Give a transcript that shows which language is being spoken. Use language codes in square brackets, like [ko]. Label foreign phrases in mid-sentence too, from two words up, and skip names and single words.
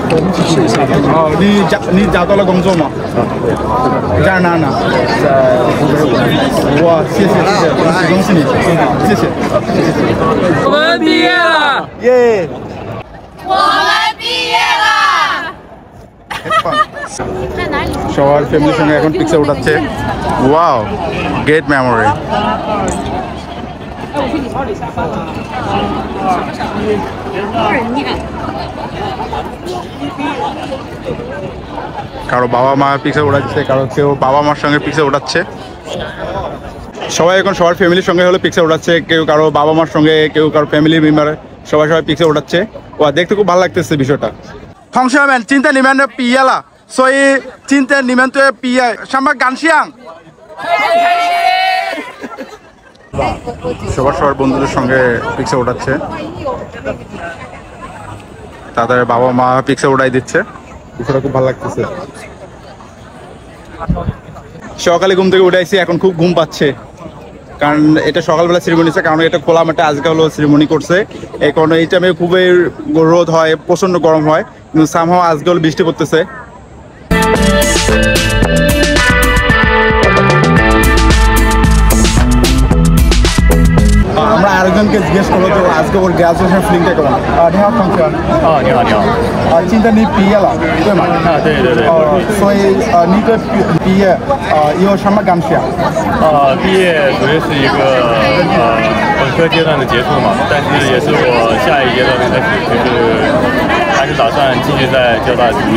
[zh] 哦，你找到了工作吗？在哪呢？在湖北武汉。哇，谢谢，恭喜你，谢谢。我们毕业了，耶！我们毕业了。 [bn] সবার ফ্যামিলির সঙ্গে এখন পিকচার উঠাচ্ছে। [en] Wow, great memory. [bn] কারো বাবা মা পিকচার উঠাচ্ছে, কারো কেউ বাবা মার সঙ্গে পিকচার উঠাচ্ছে। সবাই এখন সবার ফ্যামিলির সঙ্গে হলে পিকচার উঠাচ্ছে, কেউ কারো বাবা মার সঙ্গে, কেউ কারো [en] family member, [bn] সবাই পিকচার উঠাচ্ছে। ও দেখতে খুব ভালো লাগতেছে বিষয়টা। [zh] 同学们，今天你们毕业了，所以今天你们对毕业什么感想？ [bn] সবার বন্ধুদের সঙ্গে পিকচার উঠাচ্ছে, তাদের বাবা মা পিকচার উঠাই দিচ্ছে, বিষয়টা খুব ভালো লাগতেছে। সকালে ঘুম থেকে উঠাইছি, এখন খুব ঘুম পাচ্ছে, কারণ এটা সকালবেলা সেরিমনি আছে, কারণ এটা খোলা মাঠে আজকে হলো সেরিমনি করছে। এই কারণে এই টাইমে খুবই রোদ হয়, প্রচন্ড গরম হয়, কিন্তু সামহাও আজকে হলো বৃষ্টি পড়তেছে। আমরা আরেকজনকে জিজ্ঞেস করবো তো আজকে ওর [en] graduation feelingটা [bn] কেমন। [zh] 你好同学。你好。今天你毕业了，对吗？对。所以你对毕业有什么感想？毕业首先是一个本科阶段的结束嘛，但是也是我下一阶段的开始，就是还是打算继续在交大读研。